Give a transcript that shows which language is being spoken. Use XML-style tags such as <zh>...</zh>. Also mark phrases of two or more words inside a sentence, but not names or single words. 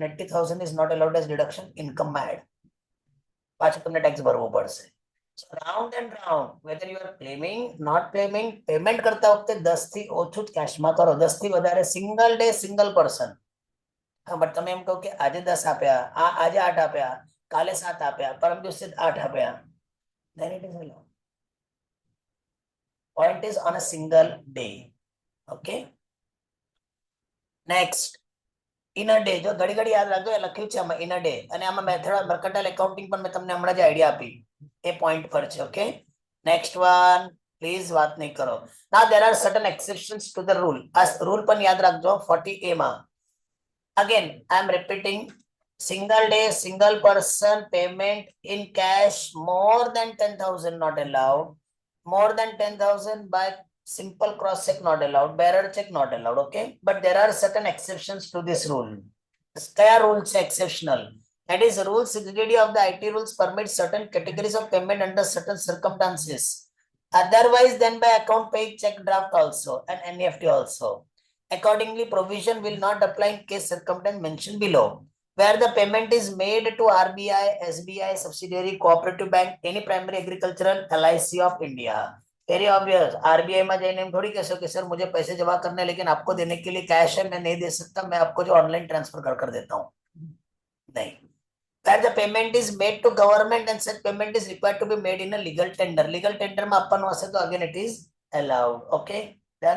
<en>80,000 is not allowed as deduction, income માં add.</en> <gu>પાછું તમને ટેક્સ ભરવો પડશે.</gu> <en>So round and round, whether you are claiming not claiming,</en> <gu>પેમેન્ટ કરતા વખતે 10 થી ઓછું જ કેશમાં કરો, 10 થી વધારે</gu> <en>single day single person.</en> <gu>હા, બટ તમે એમ કહો કે આજે 10 આપ્યા, આજે 8 આપ્યા, કાલે 7 આપ્યા, પરમ દિવસે 8 આપ્યા,</gu> <en>then it is allowed. Point is on a single day. Okay, next, in a day,</en> <gu>જો ઘડી ઘડી યાદ રાખજો, એ લખ્યું છે આમાં</gu> <en>in a day,</en> <gu>અને આમાં</gu> <en>method mercantile accounting</en> <gu>પણ મેં તમને હમણાં જ આઈડિયા આપી, એ પોઈન્ટ પર છે.</gu> <en>okay, next one, please</en> <gu>વાત નહીં કરો.</gu> <en>now there are certain exceptions to the rule.</en> <gu>આ રૂલ પણ યાદ રાખજો 40A માં.</gu> <en>again I am repeating, single day single person payment in cash more than 10,000 not allowed, more than 10,000 by simple cross check not allowed, bearer check not allowed. Okay, but there are certain exceptions to this rule. kaya rules exceptional, that is rules executive of the IT rules permit certain categories of payment under certain circumstances, otherwise than by account paid, check draft also and NEFT also. Accordingly, provision will not apply in case circumstance mentioned below, where the payment is made to RBI, SBI, subsidiary, cooperative bank, any primary agricultural, LIC of India. very obvious,</en> <hi>आरबीआई में जाइए हम थोड़ी कह सकते सर मुझे पैसे जमा करने, लेकिन आपको देने के लिए कैश है, मैं नहीं दे सकता, मैं आपको जो</hi> <en>online transfer</en> <hi>कर देता हूँ, नहीं.</hi> <en>Where the payment is made to government and such payment is required to be made in a legal tender. Legal tender</en> <hi>में अपन वैसे तो</hi> <en>again it is allowed. Okay, done.</en>